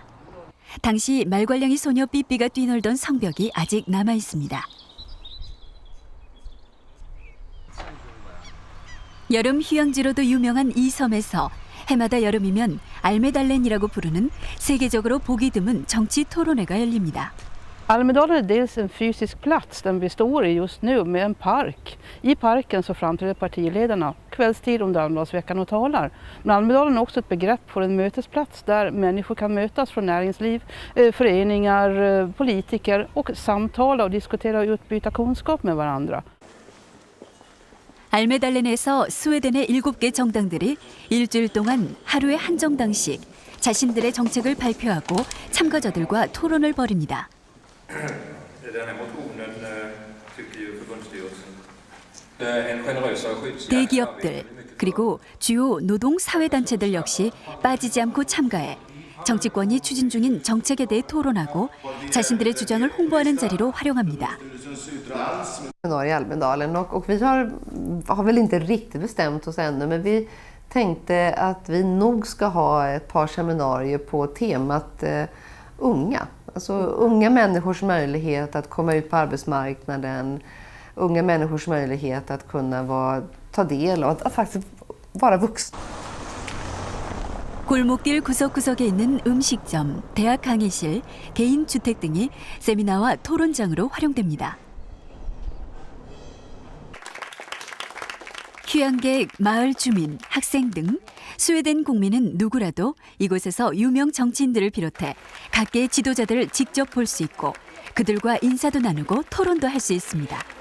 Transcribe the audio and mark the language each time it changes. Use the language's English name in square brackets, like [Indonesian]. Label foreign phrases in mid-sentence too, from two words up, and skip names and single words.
[Korean] 당시 말괄량이 소녀 삐삐가 뛰놀던 성벽이 아직 남아 있습니다. 여름 휴양지로도 유명한 이 섬에서 해마다 여름이면 알메달렌이라고 부르는 세계적으로 보기 드문 정치 토론회가 열립니다. [Swedish] Almedalen är dels en fysisk plats den vi står i just nu med en park. I parken så framträder partiledarna kvällstid under Almedalsveckan och talar. Men Almedalen är också ett begrepp för en mötesplats där människor kan mötas från näringsliv, föreningar, politiker och samtala och diskutera och utbyta kunskap med varandra. [Korean] 알메달렌에서 스웨덴의 7개 정당들이 일주일 동안 하루에 한 정당씩 자신들의 정책을 발표하고 참가자들과 토론을 벌입니다. 대기업들 그리고 주요 노동사회단체들 역시 빠지지 않고 참가해 정치권이 추진 중인 정책에 대해 토론하고 자신들의 주장을 홍보하는 자리로 활용합니다. [Swedish] I Almedalen och vi har väl inte riktigt bestämt oss ännu, men vi tänkte att vi nog ska ha ett par seminarier på temat unga. Alltså unga människors möjlighet att komma ut på arbetsmarknaden, unga människors möjlighet att kunna ta del av att faktiskt vara vuxna. [Korean] 골목길 구석구석에 있는 음식점, 대학 강의실, 개인 주택 등이 세미나와 토론장으로 활용됩니다. 휴양객, 마을 주민, 학생 등 스웨덴 국민은 누구라도 이곳에서 유명 정치인들을 비롯해 각계의 지도자들을 직접 볼 수 있고 그들과 인사도 나누고 토론도 할 수 있습니다.